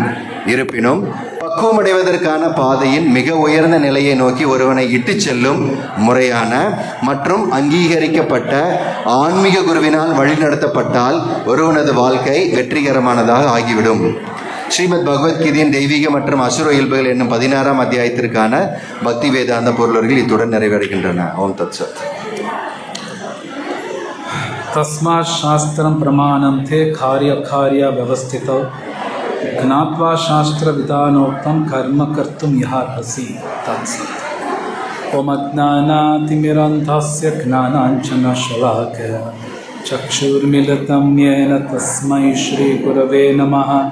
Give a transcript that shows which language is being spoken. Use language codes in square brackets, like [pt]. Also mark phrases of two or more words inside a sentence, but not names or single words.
[ta] இருப்பினும் பக்குவமடைவதற்கான பாதையின் மிக உயர்ந்த நிலையை நோக்கி ஒருவனை இட்டு செல்லும் முறையான மற்றும் அங்கீகரிக்கப்பட்ட ஆன்மீக குருவினால் வழிநடத்தப்பட்டால் ஒருவனது வாழ்க்கை வெற்றிகரமானதாக ஆகிவிடும். ஸ்ரீமத் பகவத்கீதையின் தெய்வீக மற்றும் அசுர இயல்புகள் என்னும் 16ஆம் அத்தியாயத்திற்கான பக்தி வேதாந்த பொருளர்கள் இத்துடன் நிறைவடைகின்றன. [sa] ॐ तत् सत्. तस्मात् शास्त्रं प्रमाणं ते कार्य व्यवस्थितौ ज्ञात्वा शास्त्र विधानोक्तं कर्म कर्तुं यहार्हसि तत्सत्. ओम अज्ञानातिमिरन्धस्य ज्ञानाञ्जनशलाकया चक्षुर्मिलितं येन तस्मै श्रीगुरवे नमः.